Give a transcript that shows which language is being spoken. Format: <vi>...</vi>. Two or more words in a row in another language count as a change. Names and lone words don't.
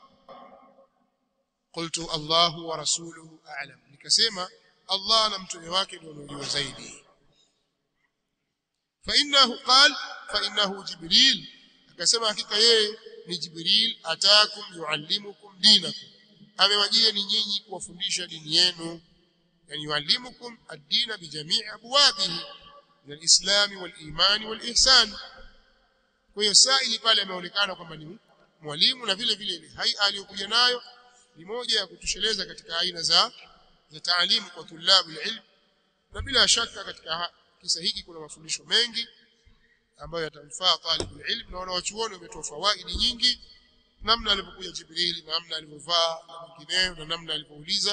<ar>قلت الله ورسوله أعلم,</ar> <sw>nikasema Allah na mtume wake ndio wanajua zaidi.</sw> <ar>فإنه جبريل,</ar> <sw>akasema hakika yeye ni Jibril.</sw> <ar>أتاكم يعلمكم دينكم,</ar> <sw>amewajia ni nyinyi kuwafundisha dini yenu.</sw> <ar>يعني يعلمكم الدين بجميع أبوابه من الإسلام والإيمان والإحسان.</ar> <sw>Kwa hiyo saili pale ameonekana kwamba ni mwalimu, na vile vile ile hai aliyokuja nayo ni moja ya kutosheleza katika aina za taalimu kwa</sw> <ar>طلاب العلم.</ar> <sw>Na bila shaka katika kisa hiki kuna mafundisho mengi ambayo yatamfaa</sw> <ar>طالب العلم,</ar> <sw>na wanawachuoni wametoa fawaidi nyingi, namna alipokuja Jibril, namna alivyovaa na mengineyo, na namna alivyouliza.</sw>